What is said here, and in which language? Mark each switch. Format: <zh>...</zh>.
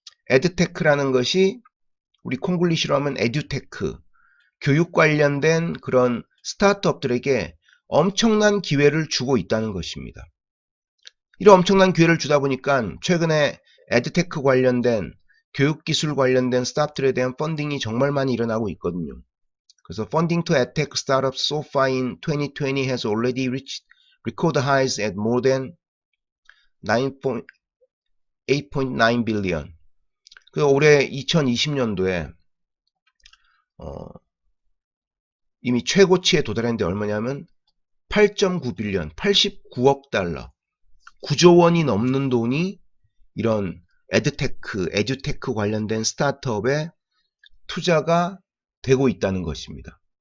<ko>edtech라는 것이 우리 콩글리시로 하면 에듀테크, 교육 관련된 그런 스타트업들에게 엄청난 기회를 주고 있다는 것입니다. 이런 엄청난 기회를 주다 보니까 최근에 에듀테크 관련된 교육기술 관련된 스타트업들에 대한 펀딩이 정말 많이 일어나고 있거든요.</ko> <en>그래서 Funding to edtech startups so far in 2020 has already reached record highs at more than 8.9 billion.</en> <ko>그 올해 2020년도에 이미 최고치에 도달했는데 얼마냐면 8.9 빌리언, 89억 달러, 9조 원이 넘는 돈이 이런 에듀테크 관련된 스타트업에 투자가 되고 있다는 것입니다.</ko>